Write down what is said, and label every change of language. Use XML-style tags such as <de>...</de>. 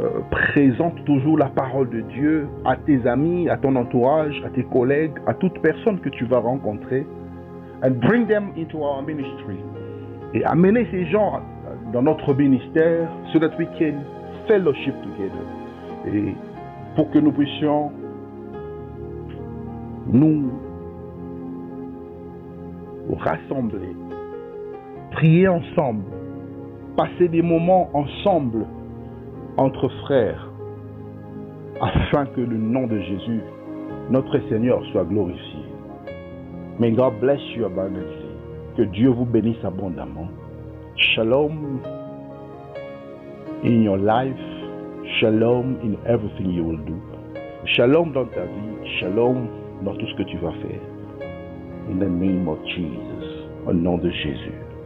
<fr>Présente toujours la parole de Dieu à tes amis, à ton entourage, à tes collègues, à toute personne que tu vas rencontrer.</fr> <en>And bring them into our ministry.</en> <fr>Et amener ces gens dans notre ministère</fr> <en>so that we can fellowship together.</en> <fr>Et pour que nous puissions nous rassembler, prier ensemble, passer des moments ensemble entre frères, afin que le nom de Jésus, notre Seigneur, soit glorifié.</fr> <en>May God bless you abundantly.</en> <fr>Que Dieu vous bénisse abondamment.</fr> <en>Shalom in your life. Shalom in everything you will do.</en> <fr>Shalom dans ta vie. Shalom dans tout ce que tu vas faire.</fr> <en>In the name of Jesus.</en> <fr>Au nom de Jésus.</fr>